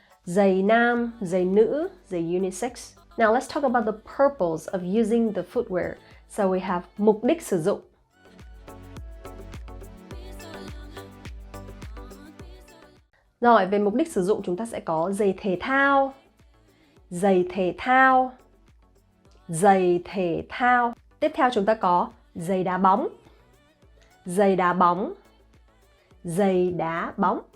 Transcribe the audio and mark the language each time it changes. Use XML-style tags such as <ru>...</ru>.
<vi>Giày nam, giày nữ, giày unisex.</vi> <en>Now let's talk about the purpose of using the footwear. So we have</en> <vi>mục đích sử dụng. Rồi, về mục đích sử dụng chúng ta sẽ có giày thể thao, giày thể thao, giày thể thao. Tiếp theo chúng ta có giày đá bóng, giày đá bóng, giày đá bóng.</vi>